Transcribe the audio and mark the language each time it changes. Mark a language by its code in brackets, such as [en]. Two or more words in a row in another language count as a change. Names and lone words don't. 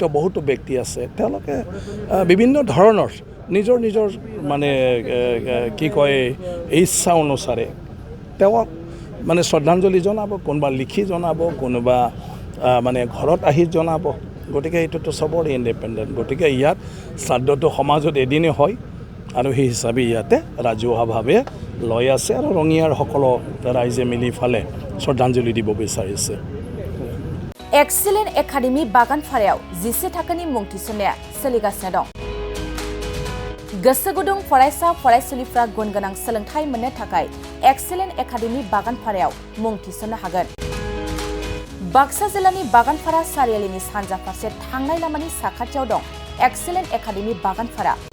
[as] বহুতো ব্যক্তি আছে তেওঁলোকে বিভিন্ন ধৰণৰ নিজৰ মানে কি কয় ইচ্ছা অনুসাৰে তেওঁক মানে শ্ৰদ্ধাঞ্জলি জনাব কোনোবা লিখি জনাব কোনোবা মানে ঘৰত আহি জনাব গতিকে এইটোতো চবৰে ইণ্ডিপেণ্ডেণ্ট গতিকে ইয়াত শ্ৰাদ্ধটো সমাজত এদিনে হয় আৰু সেই হিচাপে ইয়াতে ৰাজহুৱাভাৱে লৈ আছে আৰু ৰঙিয়াৰ সকলো ৰাইজে মিলি ফালে শ্ৰদ্ধাঞ্জলি দিব বিচাৰিছে [brx] एक्सीलेन्ट एकाडेमी बागानफारायाव 10 थाखोनि मुं थिसननाया सोलिगासिनो दं गोसो गुदुं फरायसा फरायसुलिफ्रा गुन गोनां सोलोंथाइ मोननो थाखाय एक्सीलेन्ट एकाडेमी बागानफारायाव मुं थिसननो हागोन बाक्सा जिल्लानि बागानफारा सारियालिनि सानजा फारसे थांनाय लामानि साखाथियाव दं एक्सीलेन्ट एकाडेमी बागानफारा